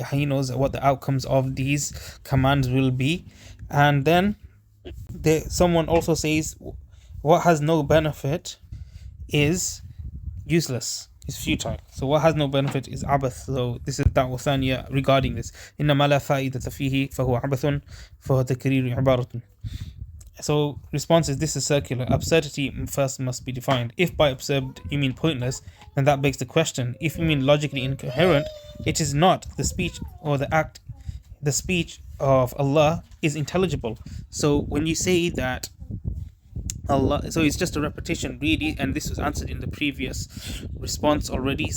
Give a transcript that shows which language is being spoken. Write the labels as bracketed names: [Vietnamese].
[English] He knows what the outcomes of these commands will be. And then someone also says, what has no benefit is useless, is futile. So what has no benefit is abath. So this is da'wah thaniya regarding this. [Arabic] إنما لا فائدة فيه فهو عبث فهو تكرير عبارة. [English] So response is, this is circular. Absurdity first must be defined. If by absurd you mean pointless, then that begs the question. If you mean logically incoherent, it is not. The speech or the act, the speech of Allah is intelligible. So when you say that Allah, so it's just a repetition really, and this was answered in the previous response already.